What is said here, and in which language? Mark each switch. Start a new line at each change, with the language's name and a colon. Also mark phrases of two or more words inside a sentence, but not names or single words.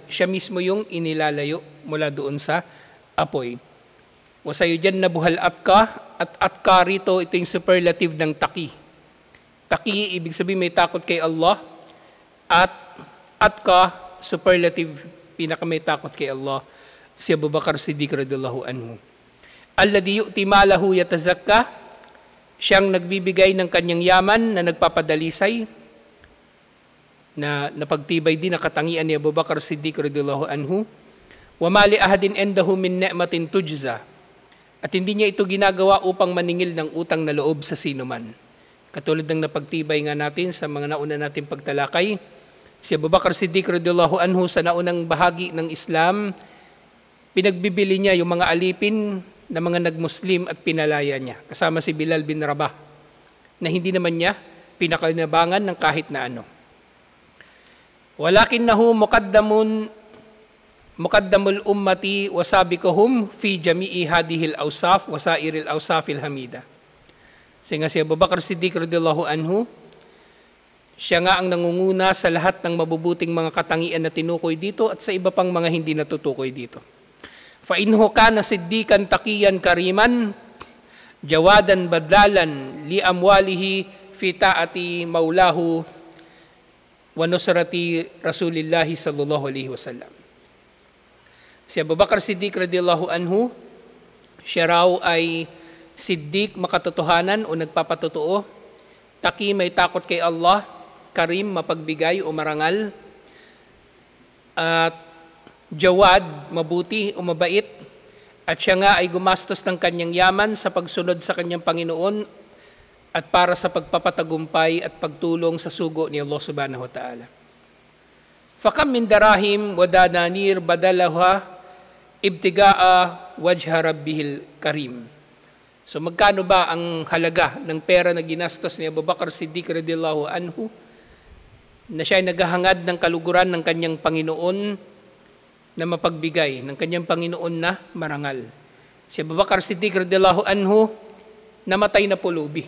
Filipino: Siya mismo yung inilalayo mula doon sa apoy.
Arabic: وسيجنبها الأتقى,
Filipino: at atqa rito, ito yung superlative ng taqi. Taqi, ibig sabihin may takot kay Allah, at atqa, superlative, pinakamay takot kay Allah, si Abu Bakar Siddiq
Arabic: رضي الله عنه. الذي يؤتي ماله يتزكى,
Filipino: siyang nagbibigay ng kanyang yaman na nagpapadalisay, na napagtibay din na katangian ni Abu Bakar Siddiq
Arabic: رضي الله عنه. وما لأحد عنده من نعمة تجزى.
Filipino: At hindi niya ito ginagawa upang maningil ng utang na loob sa sinuman. Katulad ng napagtibay nga natin sa mga nauna nating pagtalakay, si Abu Bakar Siddiq
Arabic: رضي الله عنه
Filipino: sa naunang bahagi ng Islam, pinagbibili niya yung mga alipin na mga nagmuslim at pinalaya niya. Kasama si Bilal bin Rabah, na hindi naman niya pinakinabangan ng kahit na ano.
Arabic: ولكنه مقدم الأمة وسابقهم في جميع هذه الأوصاف وسائر الأوصاف الحميدة.
Filipino: Kasi nga si Abu Bakar Siddiq
Arabic: رضي الله عنه,
Filipino: siya nga ang nangunguna sa lahat ng mabubuting mga katangian na tinukoy dito at sa iba pang mga hindi natutukoy dito.
Arabic: فإنه كان صديقا تقيا كريما جوادا بذالا لأمواله في طاعة مولاه ونصرة رسول الله صلى الله عليه وسلم.
Filipino: Si Abu Bakar Siddiq
Arabic: رضي الله عنه,
Filipino: siya raw ay Siddiq, makatotohanan o nagpapatotoo. Taqi, may takot kay Allah. Karim, mapagbigay o marangal. At Jawad, mabuti o mabait. At siya nga ay gumastos ng kanyang yaman sa pagsunod sa kanyang Panginoon at para sa pagpapatagumpay at pagtulong sa sugo ni Allah
Arabic: سبحانه وتعالى. فكم من دراهم ودنانير بذلها ابتغاء وجه ربه الكريم.
Filipino: So magkano ba ang halaga ng pera na ginastos ni Abu Bakr Siddiq
Arabic: رضي الله عنه
Filipino: na siya ay naghahangad ng kaluguran ng kanyang Panginoon na mapagbigay, ng kanyang Panginoon na marangal. Si Abu Bakr Siddiq
Arabic: رضي الله عنه
Filipino: namatay na pulubi.